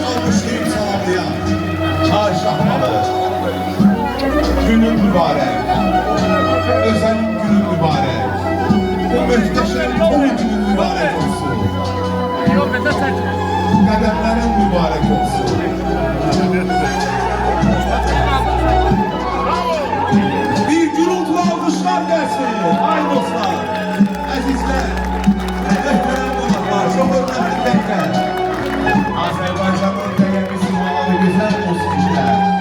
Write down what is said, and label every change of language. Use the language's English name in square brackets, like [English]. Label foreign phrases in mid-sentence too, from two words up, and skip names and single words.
[Azerbaijani] alqışlayıb salamlayan Çay Şahmalı günün mübarək, özəl günün mübarək, bu möhtəşəm toy günün mübarək olsun, qədəmlərin mübarək olsun. Bir gürültülü alqışlar gəlsin, ay dostlar, əzizlər. [Turkish] Çok hürmetli beyler, Azerbaycan'ın değerli simalı güzel musikiciler.